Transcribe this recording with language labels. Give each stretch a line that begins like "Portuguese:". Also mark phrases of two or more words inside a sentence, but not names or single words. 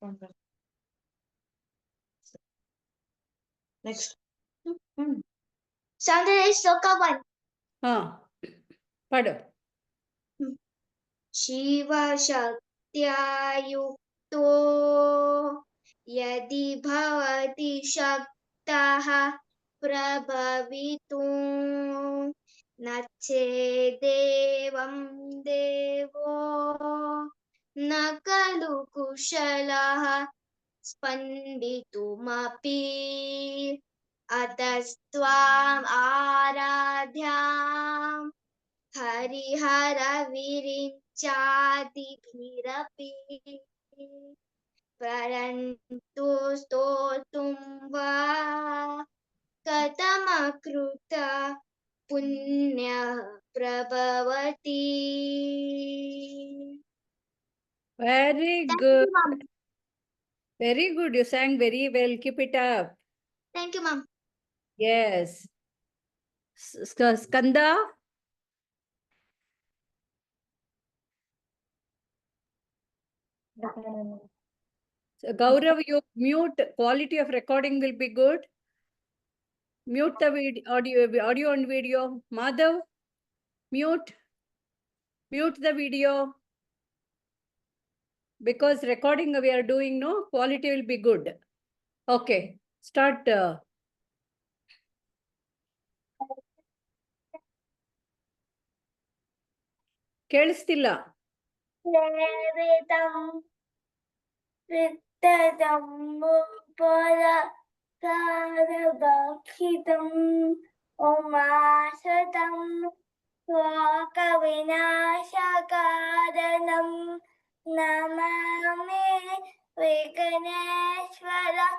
English: Next.
Kannada: ಸೌಂದರ್ಯ ಶ್ಲೋಕ 1. ಹಾ ಪಡು.
Sanskrit: ಶಿವಶಕ್ತ್ಯಾ ಯುಕ್ತೋ ಯದಿ ಭವತಿ ಶಕ್ತಃ ಪ್ರಭವಿತುಂ ನ ಚೇದೇವಂ ದೇವೋ ನ ಖಲು ಕುಶಲಃ ಸ್ಪಂದಿತುಮಪಿ ಅತಸ್ತ್ವಾಂ ಆರಾಧ್ಯಾಂ ಹರಿಹರ ವಿರಿಂಚಾದಿಭಿರಪಿ ಪರಂತು ಸ್ತೋತುಂ ವಾ ಕಥಮಕೃತ ಪುಣ್ಯಃ ಪ್ರಭವತಿ.
English: Very good. Very good. You sang very well. Keep it up. Thank you, ma'am. Yes. Skanda. So, Gaurav, you mute. Quality of recording will be good. Mute the audio and video. Madhav, mute. Mute the video. Because recording we are doing, no, quality will be good. Okay, start.
Kannada: ಕೇಳಿಸ್ತಿಲ್ಲ.
Sanskrit: ಉಮಾಸತಂ ಶೋಕವಿನಾಶಕಾರಣಂ ನಮಾಮಿ ವಿಘ್ನೇಶ್ವರ